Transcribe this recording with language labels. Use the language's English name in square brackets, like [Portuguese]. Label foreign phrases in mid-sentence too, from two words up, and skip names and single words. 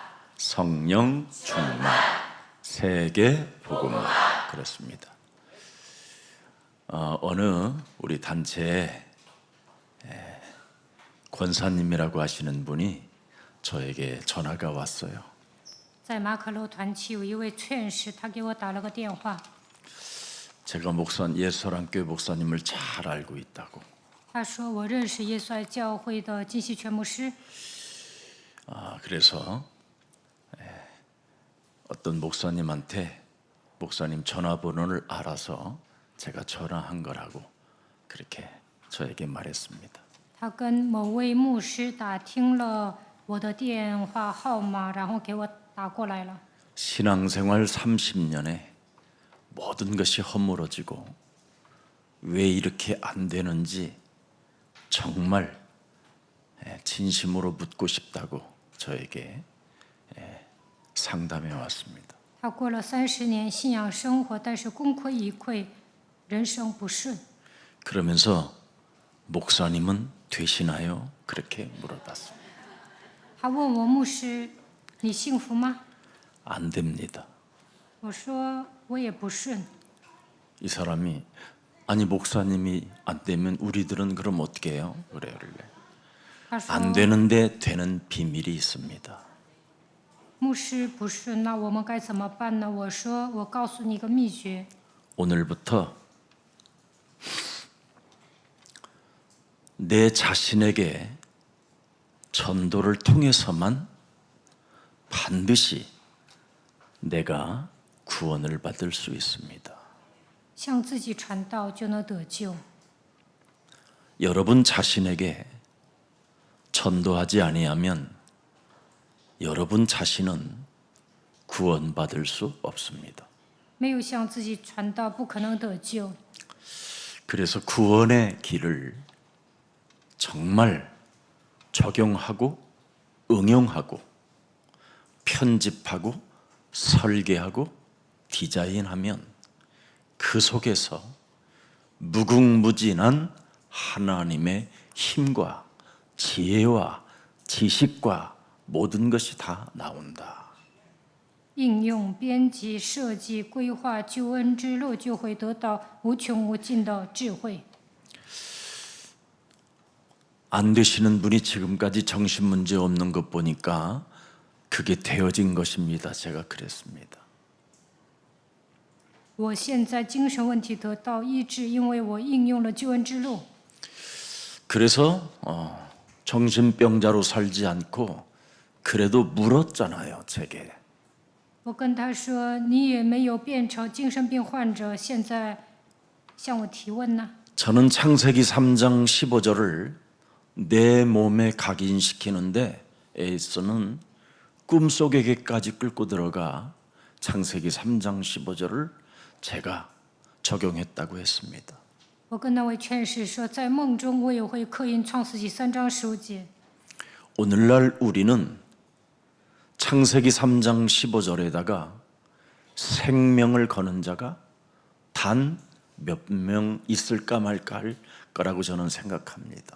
[Korean] 성령 충만. 세계 복음화. 그렇습니다. 어느 우리 단체에 권사님이라고 하시는 분이 저에게 전화가 왔어요. [Chinese] 在马可楼团契有一位劝士，他给我打了个电话。 [Korean] 제가 예수사랑교회 목사님을 잘 알고 있다고. [Chinese] 他说我认识耶稣爱教会的金希全牧师。 [Korean] 그래서 어떤 목사님한테 목사님 전화번호를 알아서 제가 전화한 거라고 그렇게 저에게 말했습니다. [Chinese] 他跟某位牧师打听了我的电话号码，然后给我打过来了。 [Korean] 신앙생활 30년에 모든 것이 허물어지고 왜 이렇게 안 되는지 정말 진심으로 묻고 싶다고 저에게 상담해 왔습니다. [Chinese] 他过了30年信仰生活，但是功亏一篑，人生不顺。 [Korean] 그러면서 목사님은 되시나요? 그렇게 물어봤습니다. [Chinese] 他问我牧师，你幸福吗？ [Korean] 안 됩니다. [Chinese] 我说我也不顺。 [Korean] 이 사람이 아니 목사님이 안 되면 우리들은 그럼 어떻게 해요? 그래요. [Chinese] 他说 [Korean] 안 되는데 되는 비밀이 있습니다. [Chinese] 牧师不顺，那我们该怎么办呢？我说我告诉你一个秘诀， [Korean] 오늘부터 내 자신에게 전도를 통해서만 반드시 내가 구원을 받을 수 있습니다. [Chinese] 向自己传道就能得救。 [Korean] 여러분 자신에게 전도하지 아니하면 여러분 자신은 구원받을 수 없습니다. [Chinese] 没有向自己传道，不可能得救。 [Korean] 그래서 구원의 길을 정말 적용하고 응용하고 편집하고 설계하고 디자인하면 그 속에서 무궁무진한 하나님의 힘과 지혜와 지식과 모든 것이 다 나온다. [Chinese] 应用、编辑、设计、规划救恩之路，就会得到无穷无尽的智慧。 [Korean] 안 되시는 분이 지금까지 정신 문제 없는 것 보니까 그게 되어진 것입니다. 제가 그랬습니다. [Chinese] 我现在精神问题得到医治，因为我应用了救恩之路。 [Korean] 그래서 정신병자로 살지 않고 그래도 물었잖아요, 제게. [Chinese] 我跟他说：“你也没有变成精神病患者，现在向我提问呢？” [Korean] 저는 창세기 3장 15절을 내 몸에 각인시키는데 에이스는 꿈속에게까지 끌고 들어가 창세기 3장 15절을 제가 적용했다고 했습니다. [Chinese] 我跟那位劝士说，在梦中我也会刻印创世纪3章15节。 [Korean] 오늘날 우리는 창세기 3장 15절에다가 생명을 거는 자가 단 몇 명 있을까 말까 할 거라고 저는 생각합니다.